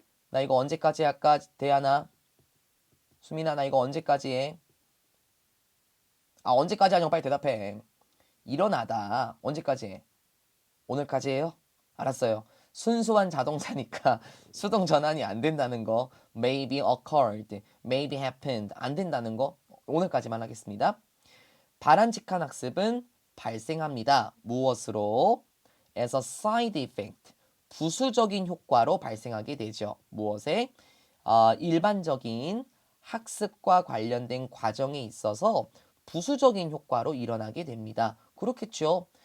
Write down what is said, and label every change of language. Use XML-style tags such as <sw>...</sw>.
<ko>나 이거 언제까지 할까, 대하나? 수민아, 나 이거 언제까지 해? 아, 언제까지 하냐고 빨리 대답해. 일어나다. 언제까지 해? 오늘까지 해요? 알았어요. 순수한 자동사니까 수동 전환이 안 된다는 거.</ko> <en>Maybe occurred, maybe happened.</en> <ko>안 된다는 거. 오늘까지만 하겠습니다. 바람직한 학습은 발생합니다. 무엇으로?</ko> <en>As a side effect.</en> <ko>부수적인 효과로 발생하게 되죠. 무엇에? 일반적인 학습과 관련된 과정에 있어서 부수적인 효과로 일어나게 됩니다. 그렇겠죠.</ko>